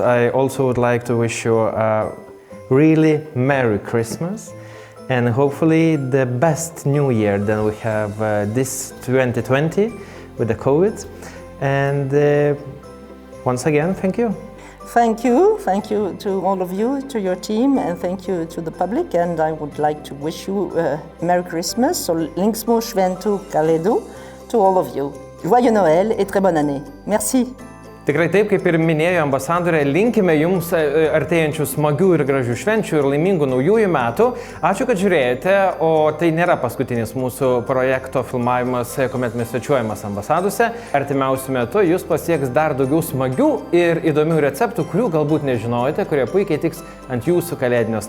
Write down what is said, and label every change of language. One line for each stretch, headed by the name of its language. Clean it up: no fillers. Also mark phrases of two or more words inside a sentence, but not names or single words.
English: I also would like to wish you a really Merry Christmas and hopefully the best New Year than we have this 2020 with the COVID. And once again, thank you. Thank you to all of you, to your team, and thank you to the public. And I would like to wish you a Merry Christmas, so
Lithuanian: linksmų šventų Kalėdų
English: to all of you.
French: Joyeux Noël et très bonne année. Merci.
Lithuanian: Tikrai taip, kaip ir minėjo ambasadorė, linkime jums artėjančių smagių ir gražių švenčių ir laimingų naujųjų metų. Ačiū, kad žiūrėjote, o tai nėra paskutinis mūsų projekto filmavimas, kuomet mes svečiuojamas ambasadose. Artimiausiu metu jūs pasieks dar daugiau smagių ir įdomių receptų, kurių galbūt nežinojote, kurie puikiai tiks ant jūsų kalėdinio stalo.